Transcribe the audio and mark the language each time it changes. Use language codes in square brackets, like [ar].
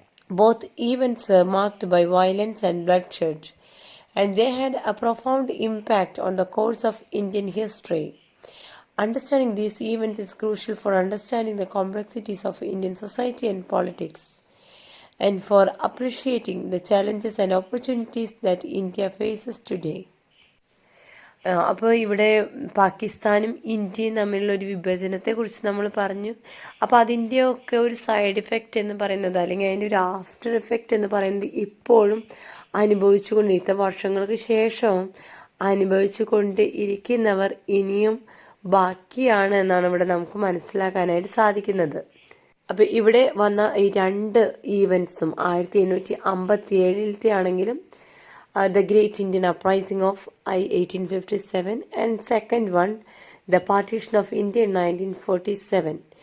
[en] Both events were marked by violence and bloodshed, and they had a profound impact on the course of Indian history. Understanding these events is crucial for understanding the complexities of Indian society and politics, and for appreciating the challenges and opportunities that India faces today. [ml] അപ്പോൾ ഇവിടെ പാകിസ്ഥാനും ഇന്ത്യയും തമ്മിലുള്ള ഒരു വിഭജനത്തെക്കുറിച്ച് നമ്മൾ പറഞ്ഞു. അപ്പോൾ അതിൻ്റെയൊക്കെ ഒരു സൈഡ് ഇഫക്റ്റ് എന്ന് പറയുന്നത്, അല്ലെങ്കിൽ അതിൻ്റെ ഒരു ആഫ്റ്റർ ഇഫക്റ്റ് എന്ന് പറയുന്നത് ഇപ്പോഴും അനുഭവിച്ചുകൊണ്ട്, ഇത്ര വർഷങ്ങൾക്ക് ശേഷവും അനുഭവിച്ചു കൊണ്ട് ഇരിക്കുന്നവർ ഇനിയും ബാക്കിയാണ് എന്നാണ് ഇവിടെ നമുക്ക് മനസ്സിലാക്കാനായിട്ട് സാധിക്കുന്നത്. അപ്പോൾ ഇവിടെ വന്ന ഈ രണ്ട് ഈവൻസും 1857 ആണെങ്കിലും [en] the Great Indian Uprising of 1857 and second one the Partition of India in 1947.